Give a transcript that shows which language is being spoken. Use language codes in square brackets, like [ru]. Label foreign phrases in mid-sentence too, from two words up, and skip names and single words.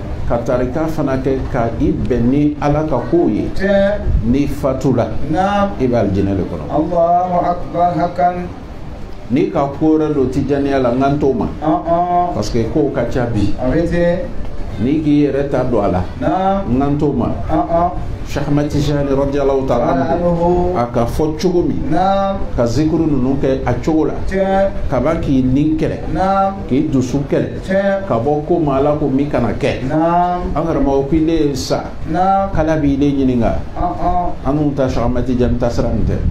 [bm] ka tarika fana kɛ ka i bɛn ni ala ka kow ye Cɛ. n'i fatula Naam. i bɛ alijinɛ de kɔnɔ [ar] الله أكبر hakan. [bm] n'i ka ko wɛrɛ don tijaniya la n ka n t'o ma [fr] parce que [bm] kow ka ca bi Abiti. n'i k'i yɛrɛ ta don a la Naam. n ka n t'o ma Cheikh Ahmad Tijani [ar] رضي الله تعالى عنه [bm] a ka fɔ cogo min Naam. ka zikuru ninnu kɛ a cogo la Cɛ. ka ban k'i nin kɛlɛ Naam. k'i dusu kɛlɛ Cɛ. ka bɔ ko ma ala ko min kana kɛ Naam. an karamɔgɔ ko ile ye sa Naam. kala b'i le ɲininka an n'u ta Cheikh Ahmad Tijani ta sira nin tɛ